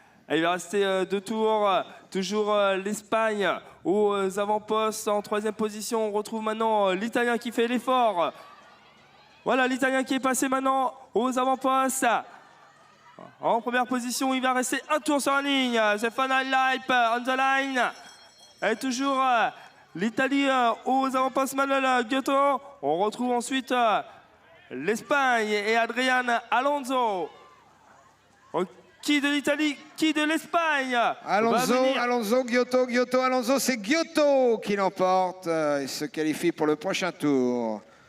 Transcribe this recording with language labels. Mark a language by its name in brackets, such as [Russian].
[French] Il va rester 2 tours. Toujours l'Espagne aux avant-postes en 3e position. On retrouve maintenant l'Italien qui fait l'effort. Voilà l'Italien qui est passé maintenant aux avant-postes. En première position, il va rester 1 tour sur la ligne. [English] The final lap on the line. [French] Et toujours l'Italie aux avant-postes, Manuel Giotto. On retrouve ensuite l'Espagne et Adrian Alonso. Qui de l'Italie, qui de l'Espagne? Alonso, Giotto, Alonso. C'est Giotto qui l'emporte et se qualifie pour le prochain tour.